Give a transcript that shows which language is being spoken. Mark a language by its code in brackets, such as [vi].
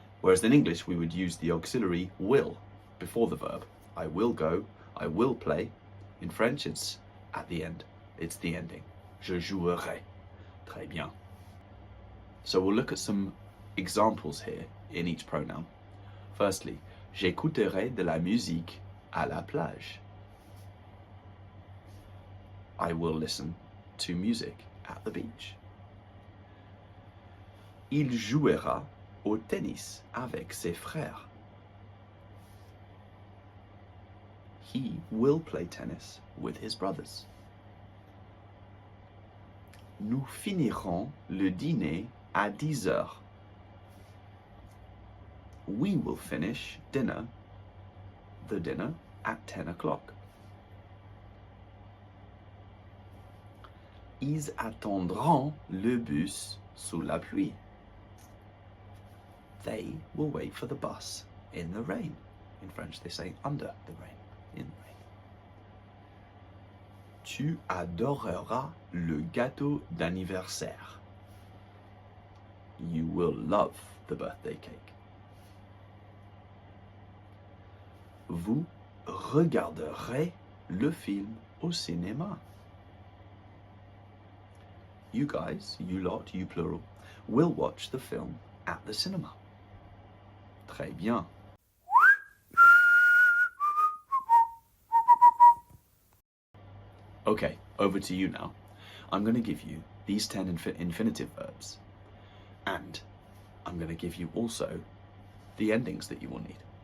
[en] Whereas in English, we would use the auxiliary will before the verb. I will go, I will play. In French, it's at the end. It's the ending. [fr] Je jouerai. Très bien. [en] So we'll look at some examples here in each pronoun. [fr] Firstly, j'écouterai de la musique à la plage. [en] I will listen to music at the beach. [fr] Il jouera au tennis avec ses frères. [en] He will play tennis with his brothers. [fr] Nous finirons le dîner à 10 heures. [en] We will finish the dinner at 10 o'clock. [fr] Ils attendront le bus sous la pluie. [en] They will wait for the bus in the rain. In French, they say under the rain, in the rain. [fr] Tu adoreras le gâteau d'anniversaire. [en] You will love the birthday cake. [fr] Vous regarderez le film au cinéma. [en] you guys, you lot, you plural, will watch the film at the cinema. [fr] Très bien. [en] Okay, over to you now. I'm going to give you these 10 infinitive verbs, and I'm going to give you also the endings that you will need.